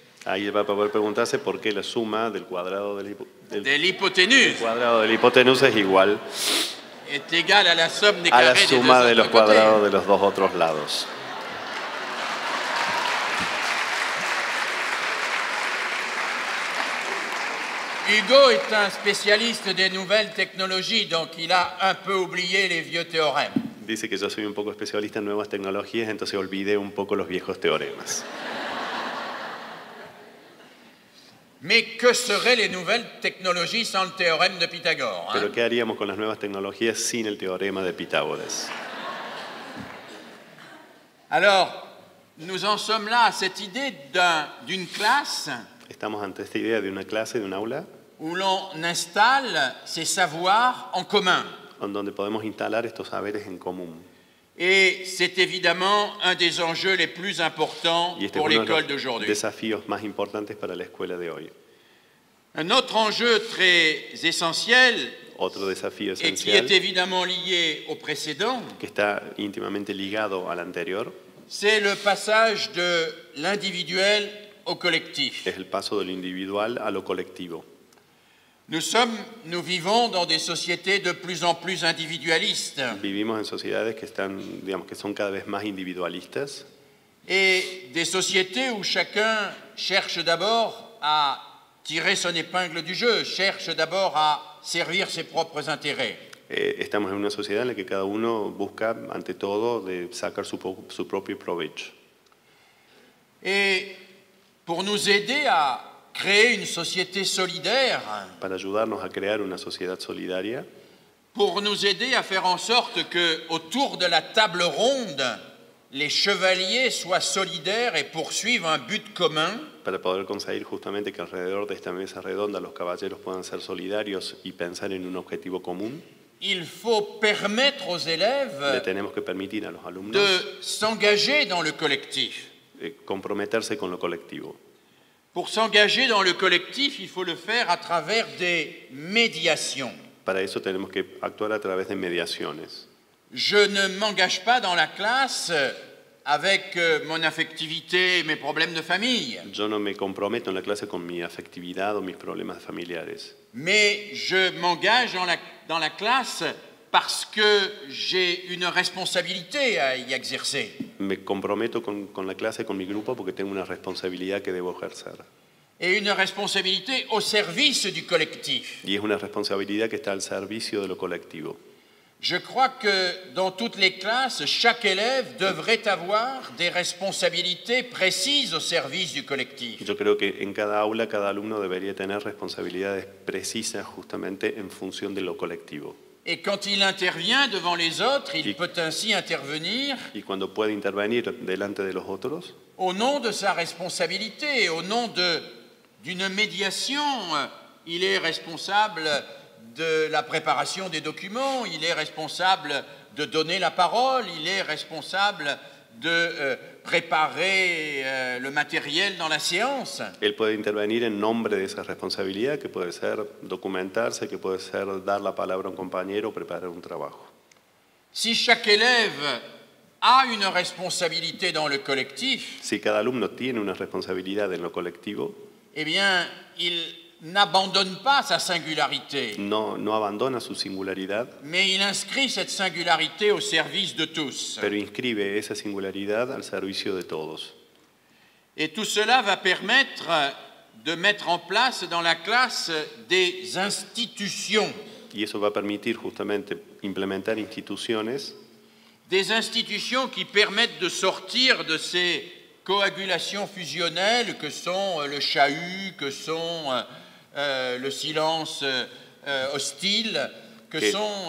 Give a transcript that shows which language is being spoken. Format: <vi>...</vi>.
<es>ahí él va a poder preguntarse por qué la suma del cuadrado de</es> <fr>De l'hypoténuse</fr> <es>cuadrado de la hipotenusa es igual</es> <fr>est égale à la somme des</fr> <es>a la</es> <fr>carrés des deux</fr> <es>suma de los</es> <fr>autres côtés.</fr> <es>cuadrados de los dos otros lados.</es> <fr>Hugo est un spécialiste des nouvelles technologies, donc il a un peu oublié les vieux théorèmes.</fr> <es>Dice que yo soy un poco especialista en nuevas tecnologías, entonces olvidé un poco los viejos teoremas.</es> <fr>Mais que seraient les nouvelles technologies sans le théorème de Pythagore, hein?</fr> <es>Pero ¿qué haríamos con las nuevas tecnologías sin el teorema de Pitágoras?</es> <fr>Alors, nous en sommes là à cette idée d'une classe</fr> <es>Estamos ante esta idea de una clase, de un aula,</es> <fr>où l'on installe ces savoirs en commun.</fr> <es>en donde podemos instalar estos saberes en común.</es> <fr>Et c'est évidemment un des enjeux les plus importants</fr> <es>Y este</es> <fr>pour</fr> <es>es uno de</es> <fr>l'école</fr> <es>los</es> <fr>d'aujourd'hui.</fr> <es>desafíos más importantes para la escuela de hoy.</es> <fr>Un autre enjeu très essentiel,</fr> <es>Otro desafío</es> <fr>et qui</fr> <es>esencial,</es> <fr>est évidemment lié au précédent,</fr> <es>que está íntimamente ligado al anterior,</es> <fr>c'est le passage de l'individuel au collectif.</fr> <es>es el paso de lo individual a lo colectivo.</es> <fr>Nous vivons dans des sociétés de plus en plus individualistes</fr> <es>Vivimos en sociedades que están, digamos, que son cada vez más individualistas</es> <fr>et des sociétés où chacun cherche d'abord à tirer son épingle du jeu, cherche d'abord à servir ses propres intérêts.</fr> <es>Estamos en una sociedad en la que cada uno busca, ante todo, de sacar su propio provecho.</es> <fr>Et pour nous aider à créer une société solidaire,</fr> <es>Para ayudarnos a crear una sociedad solidaria,</es> <fr>pour nous aider à faire en sorte que autour de la table ronde, les chevaliers soient solidaires et poursuivent un but commun,</fr> <es>para poder conseguir justamente que alrededor de esta mesa redonda los caballeros puedan ser solidarios y pensar en un objetivo común,</es> <fr>il faut permettre aux le élèves</fr> <es>tenemos que permitir a los alumnos</es> <fr>de s'engager dans le collectif.</fr> <es>comprometerse con lo colectivo.</es> <fr>Pour s'engager dans le collectif, il faut le faire à travers des médiations.</fr> <es>Para eso tenemos que actuar a través de mediaciones.</es> <fr>Je ne m'engage pas dans la classe avec mon affectivité et mes problèmes de famille,</fr> <es>Yo no me comprometo en la clase con mi afectividad o mis problemas familiares,</es> <fr>mais je m'engage dans la classe parce que j'ai une responsabilité à y exercer.</fr> <es>me comprometo con la clase, con mi grupo, porque tengo una responsabilidad que debo ejercer.</es> <fr>Et une responsabilité au service du collectif.</fr> <es>Y es una responsabilidad que está al servicio de lo colectivo.</es> <fr>Je crois que dans toutes les classes, chaque élève devrait avoir des responsabilités précises au service du collectif.</fr> <es>Yo creo que en cada aula, cada alumno debería tener responsabilidades precisas justamente en función de lo colectivo.</es> <fr>Et quand il intervient devant les autres, il peut ainsi intervenir</fr> <es>Y cuando puede intervenir delante de los otros,</es> <fr>au nom de sa responsabilité, au nom d'une médiation. Il est responsable de la préparation des documents, il est responsable de donner la parole, il est responsable de préparer le matériel dans la séance.</fr> <es>él puede intervenir en nombre de esa responsabilidad, que puede ser documentarse, que puede ser dar la palabra a un compañero o preparar un trabajo.</es> <fr>Si chaque élève a une responsabilité dans le collectif,</fr> <es>Si cada alumno tiene una responsabilidad en lo colectivo,</es> <fr>eh bien, il n'abandonne pas sa singularité,</fr> <es>no abandona su singularidad,</es> <fr>mais il inscrit cette singularité au service de tous.</fr> <es>pero inscribe esa singularidad al servicio de todos.</es> <fr>Et tout cela va permettre de mettre en place dans la classe des institutions.</fr> <es>Y eso va a permitir justamente implementar instituciones</es> <fr>Qui permettent de sortir de ces coagulations fusionnelles que sont le chahut, que sont le silence hostile, que sont...</fr>